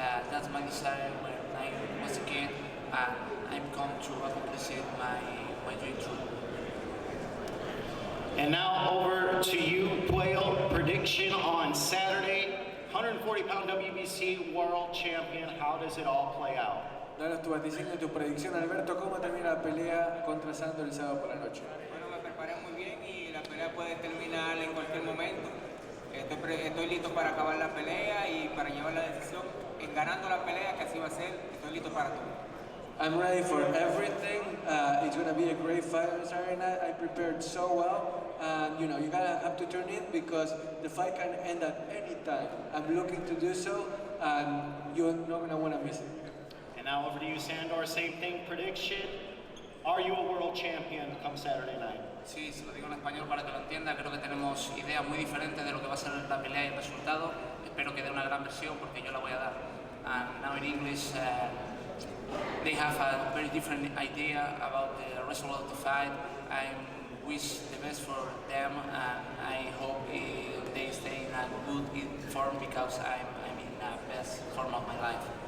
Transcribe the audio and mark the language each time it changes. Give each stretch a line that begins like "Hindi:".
English: That's my desire when I was a kid, and I'm come to accomplish my dream true. And now over to you, Puello. Prediction on Saturday, 140-pound WBC World Champion. How does it all play out?
Spanish: Danos tu vaticinio y tu predicción, Alberto. ¿Cómo termina la pelea contra Sander el sábado por la noche? Bueno, me preparé muy bien y la pelea puede terminar en cualquier momento. Estoy listo para acabar la pelea y para llevar la decisión. Ganando la pelea, que así va a ser, estoy listo para todo.
English: I'm ready for everything. It's going to be a great fight on Saturday night. I prepared so well. And you gotta have to turn it because the fight can end at any time. I'm looking to do so, and you're not going to want to miss it. And now over to you, Sandor. Same thing, prediction. Are you a world champion come Saturday night?
Spanish: Sí, se lo digo en español para que lo entienda. Creo que tenemos ideas muy diferentes de lo que va a ser la pelea y el resultado. Espero que dé una gran versión porque yo la voy a dar.
English: And now in English, they have a very different idea about the result of the fight. I wish the best for them, and I hope they stay in a good form because I'm in the best form of my life.